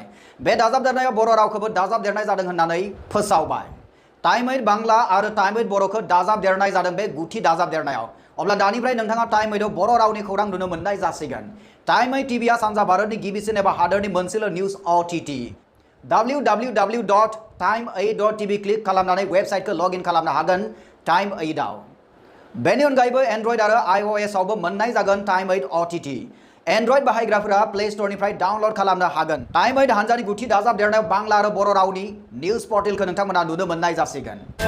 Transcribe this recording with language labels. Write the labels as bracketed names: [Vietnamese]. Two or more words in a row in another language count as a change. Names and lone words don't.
[Bodo] बे दाजाबदेरनायाव बर' रावखौबो दाजाबदेरनाय जादों होननानै फोसावबाय। टाइम 8 बांला आरो टाइम 8 बर'खौ दाजाबदेरनाय जादों बे गुथि दाजाबदेरनायाव। अब्ला दानिफ्राय नोंथाङा टाइम 8 आव बर' रावनि खौरां नुनो मोननाय जासिगोन। टाइम 8 टिभिआ सानजा भारतनि गिबिसिन एबा हादोरनि मोनसेल' निउज OTT। www.time8.tv क्लिक खालामनानै वेबसाइटखौ लगइन खालामनो हागोन टाइम 8 आव। बेनि अनगायैबो एन्ड्रइड आरो iOS आवबो मोननाय जागोन टाइम 8 OTT। एन्ड्रइड बाहायग्राफोरा प्ले स्टोरनिफ्राय डाउनलड खालामनो हागोन। टाइम 8 हानजानि गुथि दाजाबदेरनायाव बांला आरो बर' रावनि निउज पर्टेलखौ नोंथांमोना नुनो मोननाय जासिगोन।